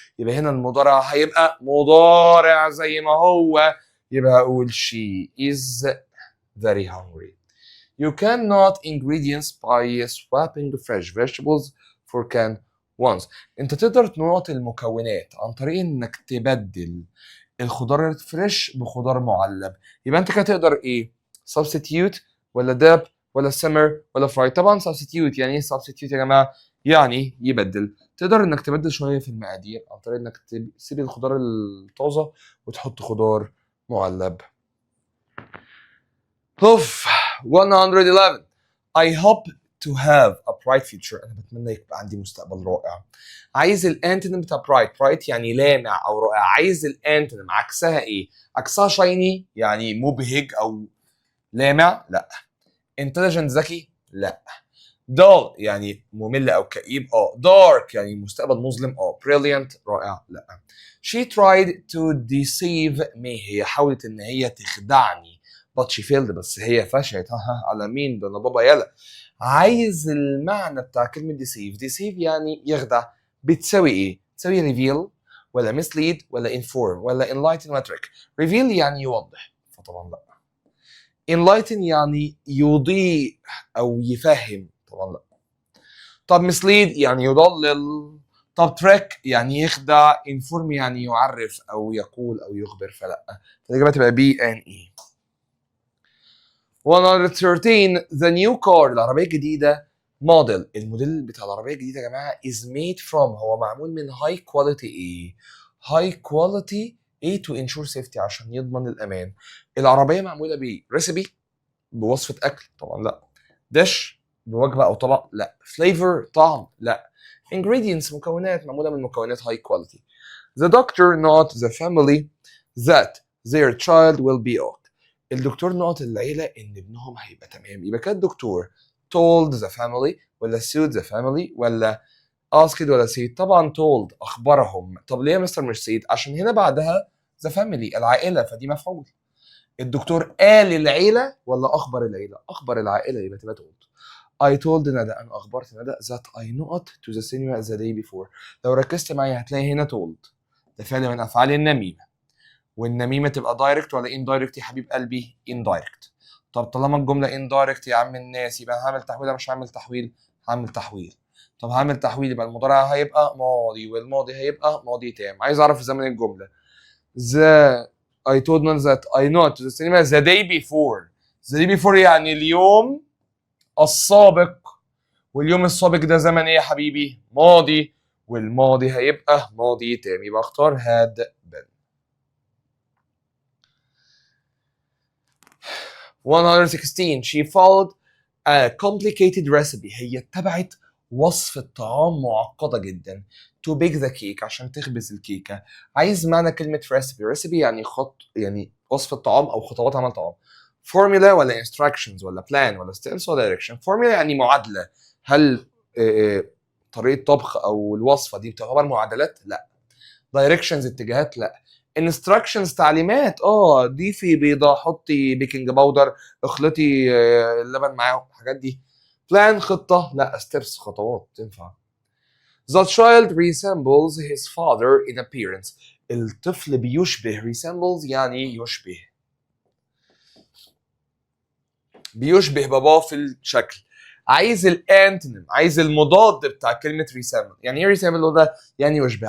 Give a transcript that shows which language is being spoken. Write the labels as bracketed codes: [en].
[ar] يبقى هنا المضارع هيبقى مضارع زي ما هو. يبقى اقول [en] she is very hungry. You cannot ingredients by swapping fresh vegetables for canned ones. [ar] انت تقدر تنقط المكونات عن طريق انك تبدل الخضار الفريش بخضار معلب. يبقى انت كده تقدر ايه؟ substitute ولا dip ولا simmer ولا fry؟ طبعا substitute. يعني ايه substitute يا جماعه؟ يعني يبدل. تقدر انك تبدل شويه في المقادير عن طريق انك تسيب الخضار الطازه وتحط خضار معلب. [en] اوف 111 I hope to have a bright future. [ar] انا بتمنى يبقى عندي مستقبل رائع. عايز الانتونيم بتاع bright يعني لامع او رائع. عايز الانتونيم عكسها ايه؟ عكسها shiny يعني مبهج او لامع؟ لا. intelligent ذكي؟ لا. dull يعني ممل او كئيب؟ dark يعني مستقبل مظلم؟ brilliant رائع؟ لا. [en] she tried to deceive me. [ar] هي حاولت ان هي تخدعني [en] but she failed. [ar] بس هي فشلت. على مين؟ ده انا بابا يلا. عايز المعنى بتاع كلمة deceive يعني يخدع. بتساوي ايه؟ تساوي reveal ولا mislead ولا inform ولا enlighten ولا trick؟ reveal يعني يوضح فطبعا لا. enlighten يعني يضيء او يفهم طبعا لا. طب mislead يعني يضلل. طب trick يعني يخدع. inform يعني يعرف او يقول او يخبر فلا. فالإجابة تبقى B&E. [en] 113 the new car [ar] العربية الجديدة [en] model. [ar] الموديل بتاع العربية الجديدة يا جماعة [en] is made from [ar] هو معمول من [en] high quality [ar] ايه؟ high quality ايه [en] to ensure safety [ar] عشان يضمن الأمان. العربية معمولة بإيه؟ recipe بوصفة أكل؟ طبعا لا. dish بوجبة أو طبق؟ لا. flavor طعم؟ لا. ingredients مكونات معمولة من مكونات [en] high quality. the doctor not the family that their child will be okay. [ar] الدكتور نقط العيلة إن ابنهم هيبقى تمام. يبقى كان الدكتور [en] told the family [ar] ولا [en] sued the family [ar] ولا asked ولا said؟ طبعا told أخبرهم. طب ليه يا مستر مش said؟ عشان هنا بعدها [en] the family [ar] العائلة فدي مفعول. الدكتور قال العيلة ولا أخبر العيلة؟ أخبر العائلة يبقى تبقى told. [en] I told ندى [ar] أنا أخبرت ندى [en] that I not to the cinema the day before. [ar] لو ركزت معايا هتلاقي هنا told ده فعل من أفعال النميمة. والنميمه تبقى دايركت ولا اندايركت يا حبيب قلبي؟ اندايركت. طب طالما الجمله اندايركت يا عم الناس يبقى هعمل تحويل ولا مش هعمل تحويل؟ هعمل تحويل. طب هعمل تحويل يبقى المضارع هيبقى ماضي والماضي هيبقى ماضي تام. عايز اعرف زمن الجمله. [en] the I told them that I not to the cinema the day before. [ar] the day before يعني اليوم السابق. واليوم السابق ده زمن ايه يا حبيبي؟ ماضي. والماضي هيبقى ماضي تام، يبقى اختار had been. [en] 116 she followed a complicated recipe. [ar] هي اتبعت وصفة طعام معقدة جدا [en] to bake the cake [ar] عشان تخبز الكيكة. عايز معنى كلمة recipe يعني يعني وصفة طعام أو خطوات عمل طعام. [en] formula ولا instructions ولا plan ولا steps ولا direction. [ar] formula يعني معادلة. هل طريقة طبخ أو الوصفة دي بتعتبر معادلات؟ لا. directions اتجاهات؟ لا. instructions تعليمات، ضيفي بيضة، حطي بيكنج باودر، اخلطي اللبن معاه، الحاجات دي. plan خطة، لا. steps خطوات تنفع. [en] The child resembles his father in appearance. [ar] الطفل بيشبه resembles يعني يشبه. بيشبه باباه في الشكل. عايز الانتونيم، عايز المضاد بتاع كلمة resemble. يعني ايه resemble ده؟ يعني يشبه.